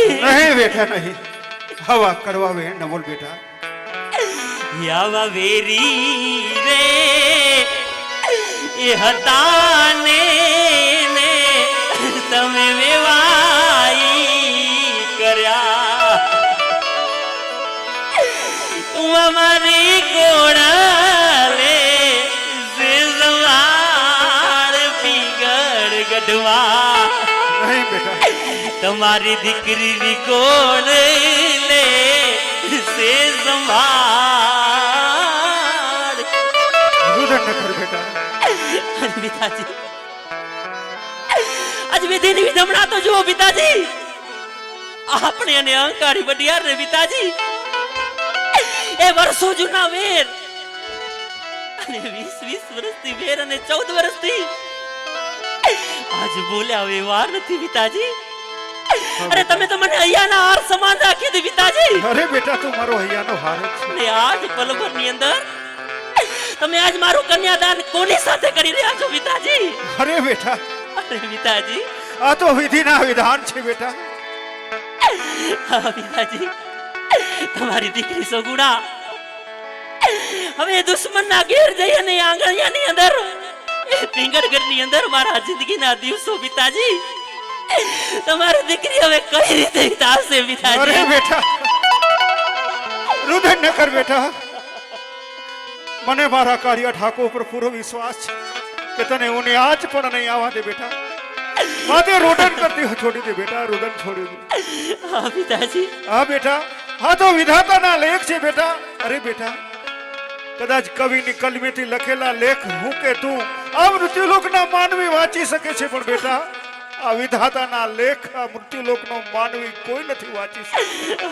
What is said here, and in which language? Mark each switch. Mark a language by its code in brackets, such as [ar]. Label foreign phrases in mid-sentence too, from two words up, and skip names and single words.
[gu] નહીં બેટા નહીં હવા કરવાવે નવલ બેટા યાવા વેરી રે એ હતા ને તમે વેવાઈ કર્યા તું અમારી કોણાલે જેલવાળ પીગળ ગઢવા નહીં બેટા તમારી દીકરીની કોણ લે સે સંભાળ રુદન ન કર બેટા પિતાજી આજ વિધિની વિધમણા તો જુઓ પિતાજી આપણે અને અહંકારી બડિયાર ને પિતાજી એ વર્ષો જૂના વેર અને 20 વર્ષથી વેર અને 14 વર્ષથી આજ બોલ્યા વ્યવહાર નથી પિતાજી અરે તમે તો મને અહીંયાના હાર સમાન રાખી દી પિતાજી અરે બેટા તું મારો હૈયા નો હાર ને આજ પલભર ની અંદર તમે આજ મારું કન્યાદાન કોની સાથે કરી રહ્યા છો પિતાજી અરે બેટા અરે પિતાજી આ તો વિધિ ના વિધાન છે બેટા હા પિતાજી તમારી દીકરી સગુણા હવે દુશ્મનના ઘેર જઈ અને આંગણિયાની અંદર એ પિંગળગઢની અંદર મારા જિંદગીના દિવસો પિતાજી તમારી દીકરી હવે કઈ રીતે વિતાવશે अरे પિતાજી બેટા રુદન ન કર બેટા મને મારા કાર્ય ઠાકોર પર પૂરો વિશ્વાસ છે કે તને ઉને આજ પણ નહીં આવવા દે બેટા માતે રોદન કરતી છોડી દે બેટા રોદન છોડી દે હા પિતાજી હા બેટા હા તો વિધાતાના લેખ છે બેટા અરે બેટા કદાચ કવિની કલમેથી લખેલા લેખ હું કે તું આ મૃત્યુલોકના માનવી વાંચી શકે છે, પણ બેટા આ વિધાતાના લેખ આ મૃત્યુલોકનો માનવી કોઈ નથી વાંચી શકતો.